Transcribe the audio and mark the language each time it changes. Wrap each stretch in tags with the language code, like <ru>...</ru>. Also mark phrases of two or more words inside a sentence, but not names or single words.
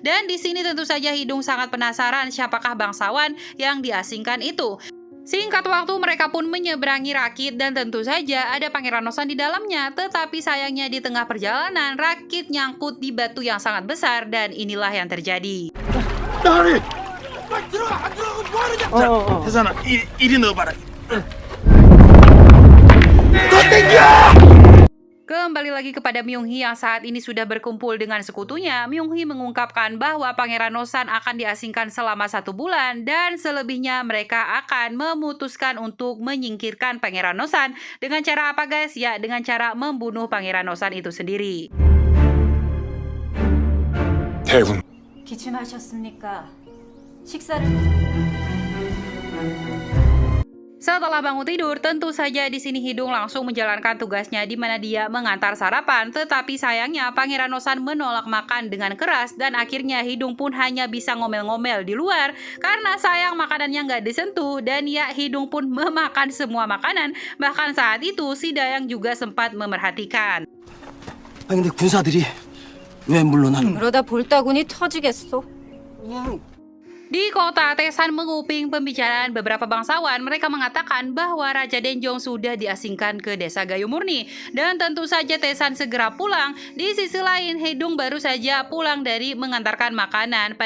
<id>Dan di sini tentu saja Hidung sangat penasaran siapakah bangsawan yang diasingkan itu. Singkat waktu mereka pun menyeberangi Rakit dan tentu saja ada Pangeran Nosan di dalamnya. Tetapi sayangnya di tengah perjalanan Rakit nyangkut di batu yang sangat besar dan inilah yang terjadi.</id> <ko>나리. 태산아, 이리 넣어봐라. 너 땡겨!</ko> <id>Kembali lagi kepada Myung-hee yang saat ini sudah berkumpul dengan sekutunya. Myung-hee mengungkapkan bahwa Pangeran Nosan akan diasingkan selama 1 bulan dan selebihnya mereka akan memutuskan untuk menyingkirkan Pangeran Nosan. Dengan cara apa guys? Ya, dengan cara membunuh Pangeran Nosan itu sendiri.</id> <ko>대군 기침하셨습니까? 식사를...</ko> <id>Setelah bangun tidur, tentu saja di sini Hidung langsung menjalankan tugasnya di mana dia mengantar sarapan. Tetapi sayangnya Pangeran Nosan menolak makan dengan keras dan akhirnya Hidung pun hanya bisa ngomel-ngomel di luar karena sayang makanannya nggak disentuh dan ya Hidung pun memakan semua makanan. Bahkan saat itu si Dayang juga sempat memerhatikan.</id> <ko>아니 근데 군사들이 왜 물러나는 거야? 그러다 볼따구니 터지겠어.</ko> <id>Di kota, Taesan menguping pembicaraan beberapa bangsawan. Mereka mengatakan bahwa Raja Denjong sudah diasingkan ke desa Gayumurni. Dan tentu saja Taesan segera pulang. Di sisi lain, Hidung baru saja pulang dari mengantarkan makanan.</id>